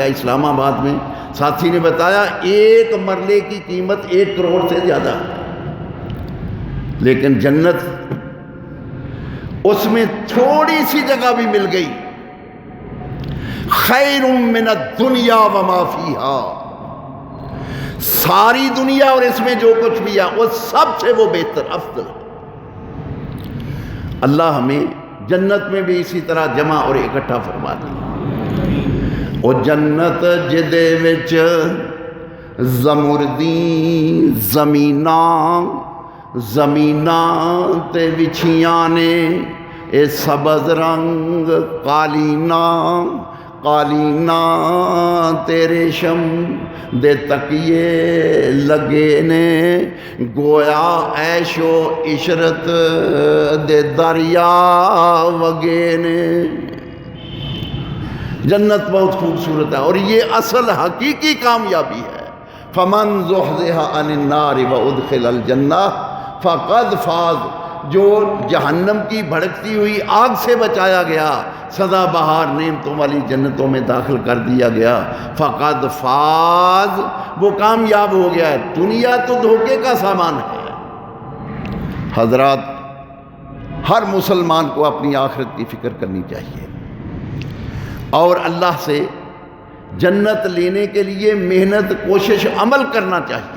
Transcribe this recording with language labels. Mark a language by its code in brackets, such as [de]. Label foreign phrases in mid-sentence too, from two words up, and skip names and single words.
[ur] اسلام آباد میں ساتھی نے بتایا ایک مرلے کی قیمت 1 کروڑ سے زیادہ ہے، لیکن جنت اس میں تھوڑی سی جگہ بھی مل گئی، [ar] خیر من الدنیا وما فیہا، [ur] ساری دنیا اور اس میں جو کچھ بھی ہے وہ سب سے وہ بہتر افضل۔ اللہ ہمیں جنت میں بھی اسی طرح جمع اور اکٹھا فرما دے۔ [pa] اور جنت جدے وچ زمردی زمیناں، زمیناں تے وچھیاں نے اے سبز رنگ قالیناں، قالیناں تے ریشم دے تکیے لگے نے، گویا عیش و عشرت دے دریا وگے نے۔ [ur] جنت بہت خوبصورت ہے، اور یہ اصل حقیقی کامیابی ہے۔ [ar] فمن زحزح عن النار وادخل الجنہ فقد فاز، [ur] جو جہنم کی بھڑکتی ہوئی آگ سے بچایا گیا، سدا بہار نعمتوں والی جنتوں میں داخل کر دیا گیا، [ar] فقد فاز، [ur] وہ کامیاب ہو گیا ہے۔ دنیا تو دھوکے کا سامان ہے۔ حضرات، ہر مسلمان کو اپنی آخرت کی فکر کرنی چاہیے، اور اللہ سے جنت لینے کے لیے محنت، کوشش، عمل کرنا چاہیے۔